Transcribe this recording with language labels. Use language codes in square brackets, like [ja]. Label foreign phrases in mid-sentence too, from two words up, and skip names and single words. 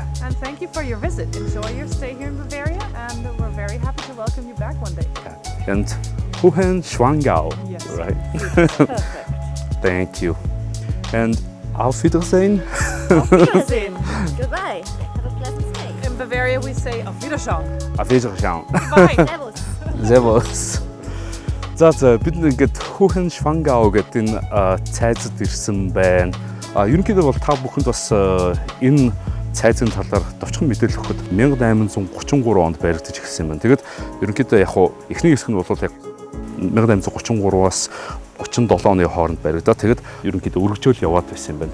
[en] And thank you for your visit. Enjoy your stay here in Bavaria, and we're very happy to welcome you back one day. And Hohenschwangau, Yes. right? Perfect. Thank you. And [de] auf Wiedersehen. Auf Wiedersehen. [en] Goodbye. Have a pleasant stay. In Bavaria we say [de] auf Wiederschauen. Auf Wiedersehen. [en] Bye. Servus. Servus. [mn] За бид ингээд Hohenschwangau гэдэг энэ цайзад ирсэн байна. Ерөнхийдөө бол та бүхэнд бас энэ цайзын талаар товчхон мэдээлэл өгөхөд 1833 онд баригдаж эхэлсэн юм байна. Тэгээд ерөнхийдөө яг хуу эхний хэсэг нь бол яг 1833-аас 37 оны хооронд баригдаад тэгээд ерөнхийдөө өргөжөөл яваад байсан юм байна.